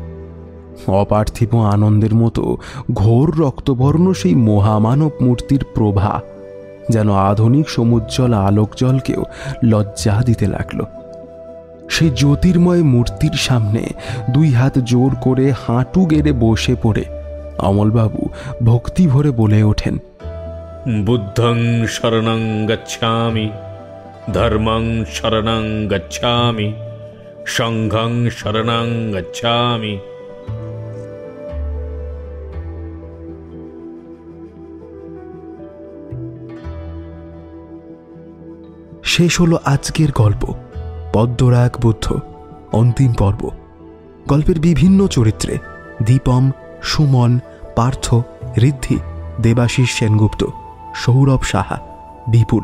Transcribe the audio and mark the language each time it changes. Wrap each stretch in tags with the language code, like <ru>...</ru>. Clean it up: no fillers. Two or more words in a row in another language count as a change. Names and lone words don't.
<bn>অপার্থিব আনন্দের মতো ঘোর রক্তবর্ণ সেই মহামানব মূর্তির প্রভা যেন আধুনিক সমুজ্জ্বল আলোকজলকেও লজ্জা দিতে লাগলো। সেই জ্যোতির্ময় মূর্তির সামনে দুই হাত জোর করে হাঁটু গেড়ে বসে পড়ে অমলবাবু ভক্তি ভরে বলে ওঠেন,</bn> <pi>বুদ্ধং শরণং গচ্ছামি, ধর্মং শরণং গচ্ছামি, সংঘং শরণং গচ্ছামি।</pi> <bn>শেষ হলো আজকের গল্প পদ্মরাগ বুদ্ধ অন্তিম পর্ব। গল্পের বিভিন্ন চরিত্রে দীপম, সুমন, পার্থ, ঋদ্ধি, দেবাশিস সেনগুপ্ত, সৌরভ সাহা, বিপুল।</bn>